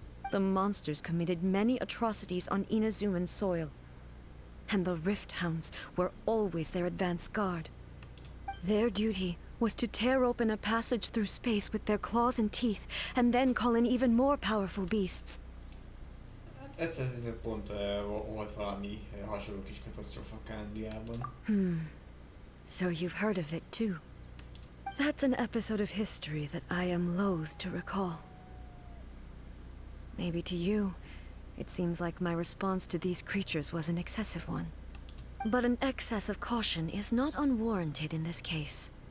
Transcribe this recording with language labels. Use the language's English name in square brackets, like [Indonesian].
[English] The monsters committed many atrocities on Inazuman soil, and the Rift Hounds were always their advance guard. Their duty was to tear open a passage through space with their claws and teeth, and then call in even more powerful beasts. [Hungarian] Ez pont volt valami hasonló kis katasztrófa Angliában. [English] So you've heard of it too. That's an episode of history that I am loath to recall. Maybe to you, it seems like my response to these creatures was an excessive one. But an excess of caution is not unwarranted in this case.